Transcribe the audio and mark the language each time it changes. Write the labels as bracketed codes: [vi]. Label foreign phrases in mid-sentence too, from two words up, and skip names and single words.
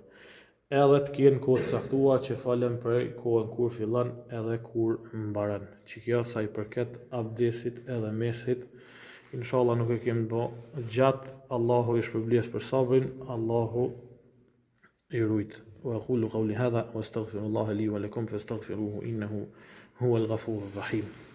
[sq] Edhe të kenë kohë të caktuar që falen për kohën kur fillon edhe kur mbaron. Që kjo sa i përket abdesit edhe mesit, inshallah nuk e kemi bë gjatë. Allahu i shpërblyes për sabrin, Allahu i rujt. [ar] وأقول قولي هذا وأستغفر الله لي ولكم فاستغفروه إنه هو الغفور الرحيم